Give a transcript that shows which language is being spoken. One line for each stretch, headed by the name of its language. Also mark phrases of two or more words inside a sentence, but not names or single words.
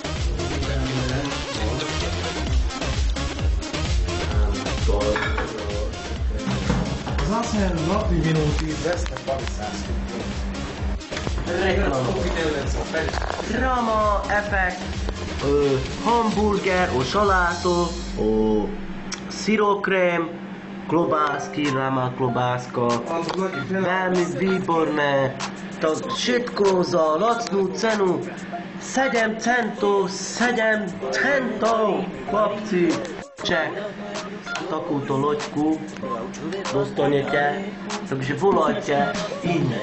Slovak: Az acél napi minútig vesznek baliszászként. Drama, effekt, hamburger, šaláto, syrokrém, klobásky, rama klobáska, veľmi výborné. To všetko za lacnú cenu 7 centov, chlapci. Ček, takúto loďku dostanete, takže volajte iné.